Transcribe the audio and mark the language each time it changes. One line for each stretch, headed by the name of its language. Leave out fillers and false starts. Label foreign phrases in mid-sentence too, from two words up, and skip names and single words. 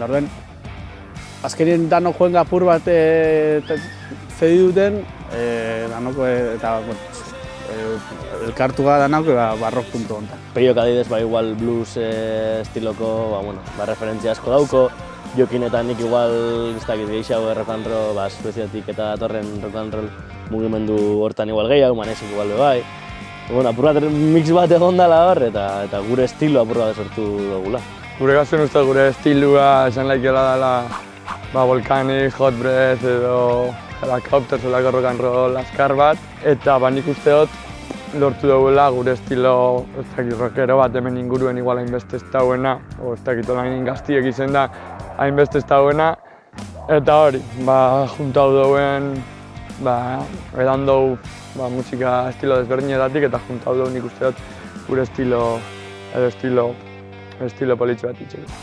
Basque: Orduen, azkenien danok joen apur bat zedi duten, eta elkartu gara danok rock puntu honetan. Peio adibidez igual blues estiloko referentzia asko dauko, Jokin eta nik igual gehiago
English: rock and roll,
Basque: Sueziatik eta datorren
English: rock and roll
Basque: mugimendu hortan igual gehiago, Manesik igual bai. Apur bat mix bat egon dela hor, eta gure estilo apur bat sortu dugula. Gure gazten uste gure estilua esan laikela dela Volcanic, Hot Breath edo Helicopter zelako
English: rock and roll
Basque: azkar bat. Eta nik uste dut lortu dugula gure estilo rockero bat hemen inguruen igual hainbeste ez dauena, o ez dakit olain gaztiek izen da hainbeste ez dauena. Eta hori, juntau duen, edan dugu musika estilo desberdinetatik eta juntau dugu nik uste dut gure estilo politxo bat itxeko.